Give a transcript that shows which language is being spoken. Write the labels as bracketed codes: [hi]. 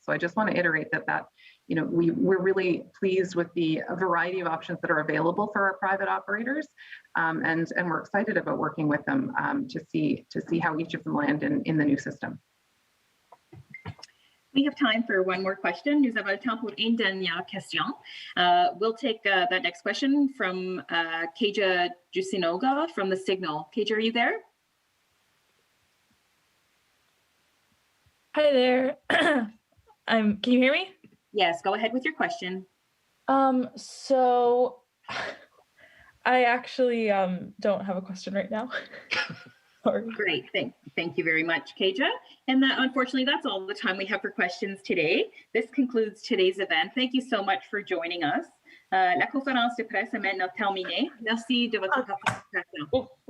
[en] So I just want to iterate that we're really pleased with the variety of options that are available for our private operators, and we're excited about working with them to see how each of them land in the new system. We have time for one more question. [fr] Nous avons le temps pour une dernière question. [en] We'll take that next question from Kaja Jusinoga from The Signal. Kaja, are you there? Hi there. Can you hear me? Yes, go ahead with your question. So I actually don't have a question right now. Sorry. Great, thank you very much, Kaja. And unfortunately, that's all the time we have for questions today. This concludes today's event. Thank you so much for joining us. [fr] La conférence de presse est maintenant terminée. Merci de votre participation.